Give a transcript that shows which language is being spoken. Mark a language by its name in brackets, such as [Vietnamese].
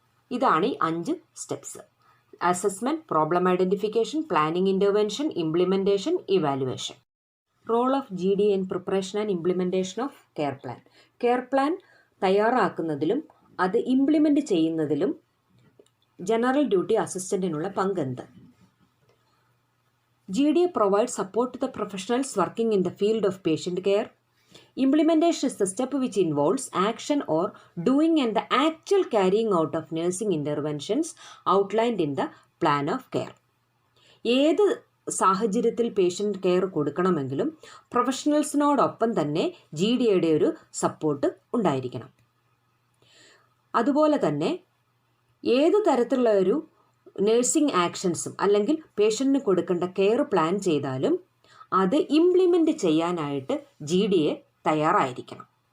[Malayalam] ഇതാണ് ഈ 5 steps. Assessment, problem identification, planning intervention, implementation, evaluation. [English] Role of GDA in preparation and implementation of care plan. [Malayalam] Care plan തയ്യാറാക്കുന്നതിലും അത് implement ചെയ്യുന്നതിലും general duty അസിസ്റ്റൻറ്റിനുള്ള പങ്കെന്ത്? [English] GDA provides support to the professionals working in the field of patient care. Implementation is the step which involves action or doing and the actual carrying out of nursing interventions outlined in the plan of care. [Malayalam] ഏത് സാഹചര്യത്തിൽ patient care കൊടുക്കണമെങ്കിലും പ്രൊഫഷണൽസിനോടൊപ്പം തന്നെ GDAയുടെ ഒരു support ഉണ്ടായിരിക്കണം. അതുപോലെ തന്നെ ഏത് തരത്തിലുള്ള ഒരു നഴ്സിംഗ് ആക്ഷൻസും അല്ലെങ്കിൽ പേഷ്യൻറ്റിന് കൊടുക്കേണ്ട കെയർ പ്ലാൻ ചെയ്താലും അത് ഇംപ്ലിമെൻ്റ് ചെയ്യാനായിട്ട് GDA തയ്യാറായിരിക്കണം.